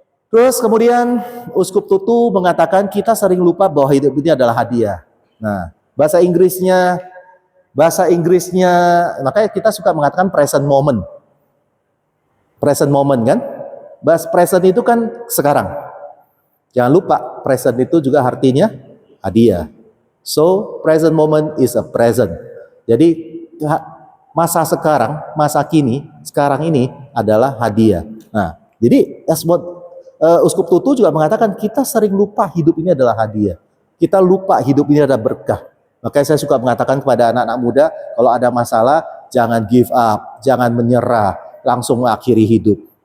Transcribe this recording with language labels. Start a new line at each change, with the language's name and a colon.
Indonesian: Terus kemudian Uskup Tutu mengatakan kita sering lupa bahwa hidup ini adalah hadiah. Nah, bahasa Inggrisnya Bahasa Inggrisnya, makanya kita suka mengatakan present moment. Present moment kan? Bahasa present itu kan sekarang. Jangan lupa, present itu juga artinya hadiah.
English: So, present moment is a present.
Indonesian: Jadi, masa sekarang, masa kini, sekarang ini adalah hadiah. Nah, jadi Uskup Tutu juga mengatakan kita sering lupa hidup ini adalah hadiah. Kita lupa hidup ini adalah berkah. Makanya saya suka mengatakan kepada anak-anak muda, kalau ada masalah, jangan
English: give up,
Indonesian: jangan menyerah, langsung mengakhiri hidup.